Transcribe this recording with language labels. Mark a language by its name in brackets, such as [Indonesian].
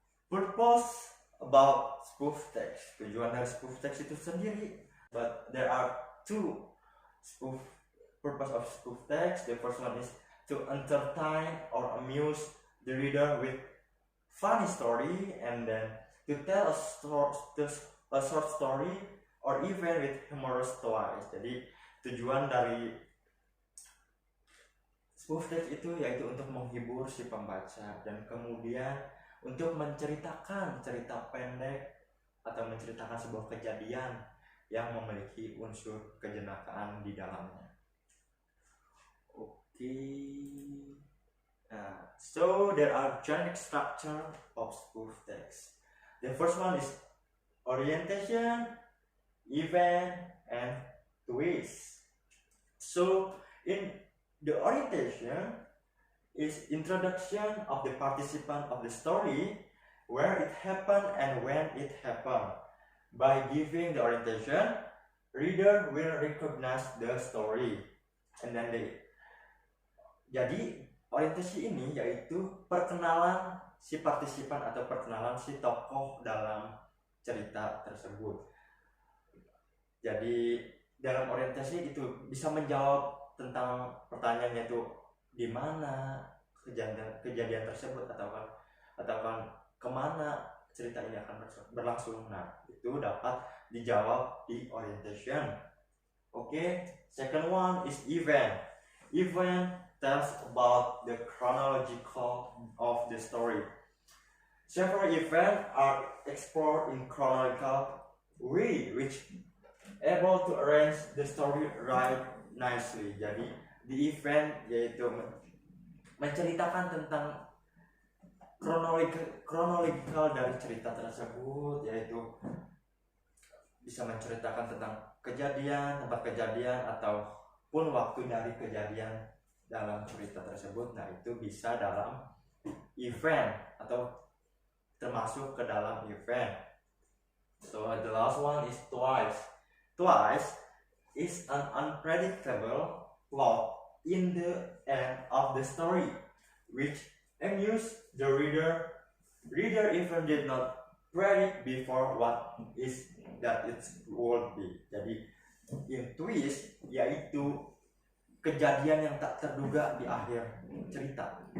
[English] Purpose about spoof text. [Indonesian] Tujuan dari spoof text itu sendiri. [English] But there are two purpose of spoof text. The first one is to entertain or amuse the reader with funny story, and then to tell a short story or even with humorous stories. [Indonesian] Jadi tujuan dari spoof text itu yaitu untuk menghibur si pembaca dan kemudian untuk menceritakan cerita pendek atau menceritakan sebuah kejadian yang memiliki unsur kejenakaan di dalamnya. [English] Okay. So there are generic structure of spoof text. The first one is orientation, event, and twist. So in the orientation is introduction of the participant of the story, where it happened and when it happened. By giving the orientation, reader will recognize the story. And then [Indonesian] jadi orientasi ini yaitu perkenalan si partisipan atau perkenalan si tokoh dalam cerita tersebut. Jadi dalam orientasi itu bisa menjawab tentang pertanyaannya itu di mana kejadian tersebut atau kemana cerita ini akan berlangsung. Nah, itu dapat dijawab di orientation. [English] Okay, second one is event. Event tells about the chronological of the story. Several events are explored in chronological way, which able to arrange the story right nicely. [Indonesian] Jadi di event yaitu menceritakan tentang kronologikal dari cerita tersebut, yaitu bisa menceritakan tentang kejadian, tempat kejadian ataupun waktu dari kejadian dalam cerita tersebut. Nah, itu bisa dalam event atau termasuk ke dalam event. [English] So the last one is twice. Twice is an unpredictable plot in the end of the story, which amuse the reader. Reader even did not predict before what is that it will be. [Indonesian] Jadi in twist yaitu kejadian yang tak terduga di akhir cerita.